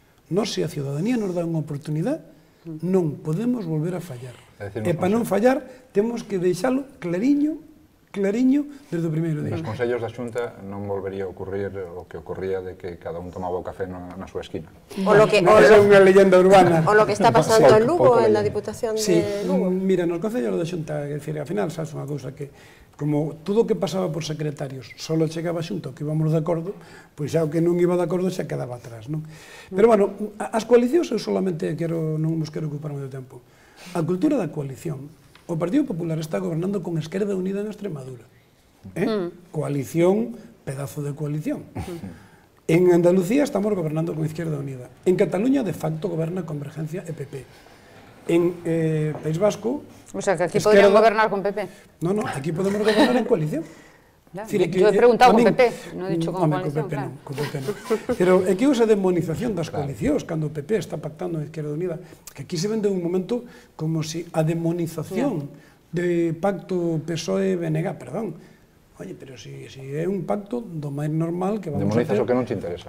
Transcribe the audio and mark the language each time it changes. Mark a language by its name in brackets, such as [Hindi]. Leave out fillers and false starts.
[Galician] Nós, se a ciudadanía nos dá unha oportunidade, non podemos volver a fallar. E para non fallar, temos que deixalo clariño clariño desde o primeiro día. Nos consellos da Xunta non volvería a ocurrir o que ocurría de que cada un tomaba o café na súa esquina. Esa é unha leyenda urbana. [Spanish] O lo que está pasando en Lugo, en la Diputación de Lugo. [Galician] Mira, nos concellos da Xunta, é dicir, ao final, sabes unha cousa que como todo o que pasaba por secretarios solo chegaba a Xunta o que íbamos de acordo, pois xa o que non iba de acordo xa quedaba atrás, non? Pero, bueno, as coalicións eu solamente non nos quero ocupar moito tempo. A cultura da coalición, o Partido Popular está gobernando con Esquerda Unida en Extremadura. Coalición, pedazo de coalición. En Andalucía estamos gobernando con Izquierda Unida. En Cataluña, de facto, goberna Convergencia e PP. En País Vasco... [Spanish] O sea, que aquí podrían gobernar con PP. No, aquí podemos gobernar en coalición. Yo he preguntado con PP, non he dicho con coalición, claro. [Galician] Con PP non. Pero é que esa demonización das coalicións, cando o PP está pactando a Izquierda Unida, que aquí se vende un momento como si a demonización de pacto PSOE-BNG, perdón, oye, pero si é un pacto do máis normal [Spanish] que vamos a hacer... [Galician] Demonizas o que non te interesa.